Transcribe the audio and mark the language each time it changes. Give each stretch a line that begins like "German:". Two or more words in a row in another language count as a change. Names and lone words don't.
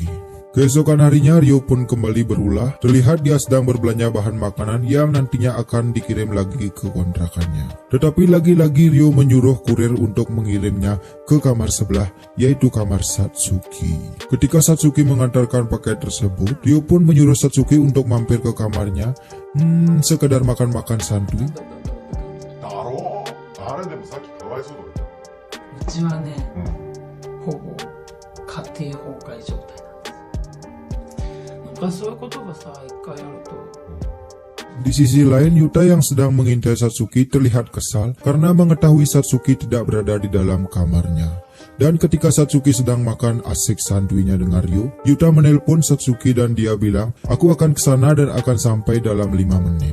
Indonesian: Keesokan harinya Ryo pun kembali berulah, terlihat dia sedang berbelanja bahan makanan yang nantinya akan dikirim lagi ke kontrakannya. Tetapi lagi-lagi Ryo menyuruh kurir untuk mengirimnya ke kamar sebelah, yaitu kamar Satsuki. Ketika Satsuki mengantarkan paket tersebut, Ryo pun menyuruh Satsuki untuk mampir ke kamarnya, sekedar makan-makan santuy.
Japanese: うちはね、ほぼ家庭崩壊状態なんです。なんかそういうことがさ、一回あると
Indonesian: Di sisi lain, Yuta yang sedang mengintai Satsuki terlihat kesal karena mengetahui Satsuki tidak berada di dalam kamarnya. Dan ketika Satsuki sedang makan asik santuinya dengan Ryo, Yuta menelpon Satsuki dan dia bilang, aku akan kesana dan akan sampai dalam 5 menit.